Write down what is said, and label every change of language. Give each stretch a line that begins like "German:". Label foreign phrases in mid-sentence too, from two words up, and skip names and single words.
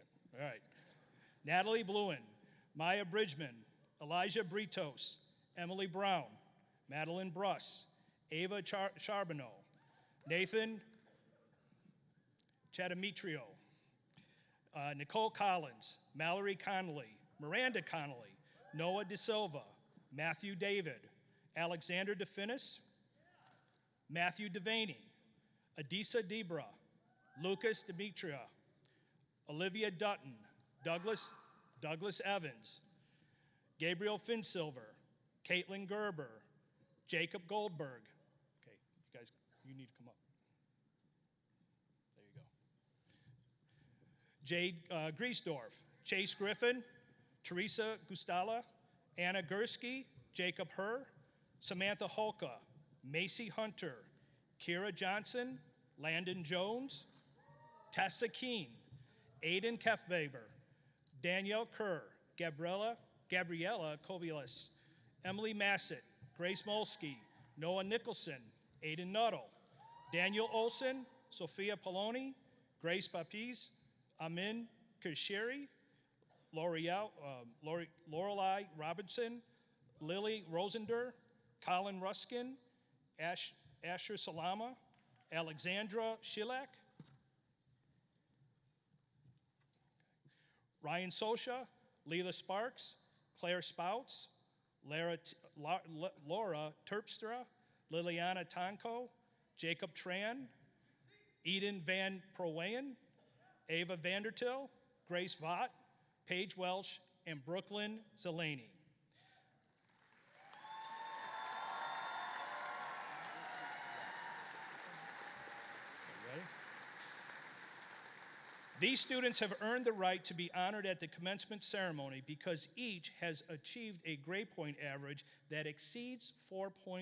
English: All right. Natalie Bluen, Maya Bridgman, Elijah Britos, Emily Brown, Madeline Bruss, Ava Charbonneau, Nathan Chadamitrio, Nicole Collins, Mallory Connolly, Miranda Connolly, Noah De Silva, Matthew David, Alexander DeFinis, Matthew Devaney, Adisa Debra, Lucas Demetria, Olivia Dutton, Douglas Evans, Gabriel Finsilver, Caitlin Gerber, Jacob Goldberg. Okay, you guys, you need to come up. There you go. Jade Griesdorf, Chase Griffin, Teresa Gustala, Anna Gursky, Jacob Herr, Samantha Holka, Macy Hunter, Kira Johnson, Landon Jones, Tessa Keene, Aiden Kefbeber, Danielle Kerr, Gabriella Kovilas, Emily Massett, Grace Molsky, Noah Nicholson, Aiden Nuttall, Daniel Olson, Sophia Poloni, Grace Papis, Amin Kishiri, Lorelei Robinson, Lily Rosender, Colin Ruskin, Asher Salama, Alexandra Shilak, Ryan Sosha, Leela Sparks, Claire Spouts, Laura Terpstra, Liliana Tonko, Jacob Tran, Eden Van Prowayen, Ava Vandertil, Grace Vaught, Paige Welsh, and Brooklyn Zelani. These students have earned the right to be honored at the commencement ceremony because each has achieved a grade point average that exceeds 4.0.